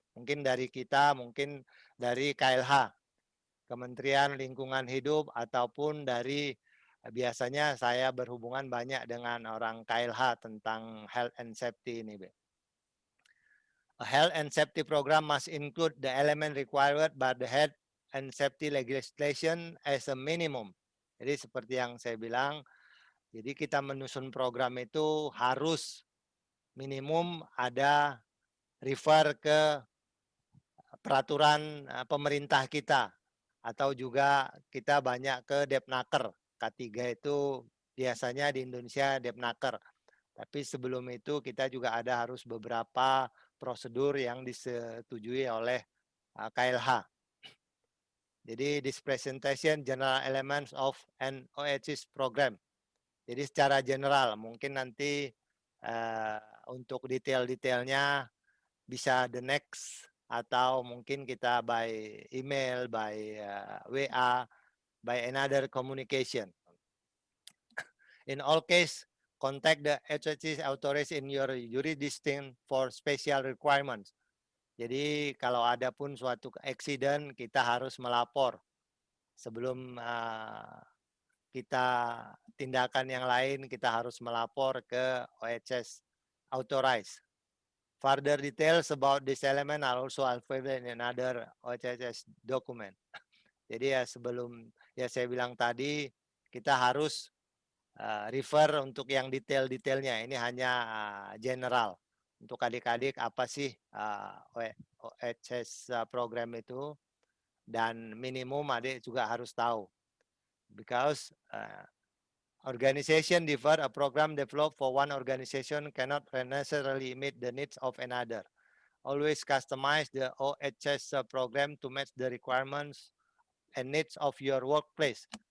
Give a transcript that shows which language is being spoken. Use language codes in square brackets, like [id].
[id] Mungkin dari kita, mungkin dari KLH, Kementerian Lingkungan Hidup, ataupun dari biasanya saya berhubungan banyak dengan orang KLH tentang health and safety ini. [en] A health and safety program must include the element required by the health and safety legislation as a minimum. [id] Jadi seperti yang saya bilang, jadi kita menyusun program itu harus minimum ada refer ke peraturan pemerintah kita. Atau juga kita banyak ke Depnaker. K3 itu biasanya di Indonesia Depnaker. Tapi sebelum itu kita juga ada harus beberapa prosedur yang disetujui oleh KLH. Jadi [en] this presentation general elements of an OHS program. [id] Jadi secara general mungkin nanti untuk detail-detailnya bisa [en] the next [id] atau mungkin kita [en] by email, by WA, by another communication. In all case, contact the HHC authorities in your jurisdiction for special requirements. [id] Jadi kalau ada pun suatu accident, kita harus melapor sebelum kita tindakan yang lain, kita harus melapor ke [en] OHS authorized. Further details about this element are also available in another OHS document. [id] Jadi ya sebelum ya saya bilang tadi, kita harus refer untuk yang detail-detailnya. Ini hanya general. Untuk adik-adik apa sih OHS program itu, dan minimum adik juga harus tahu. [en] Because organization differ, a program developed for one organization cannot necessarily meet the needs of another. Always customize the OHS program to match the requirements and needs of your workplace.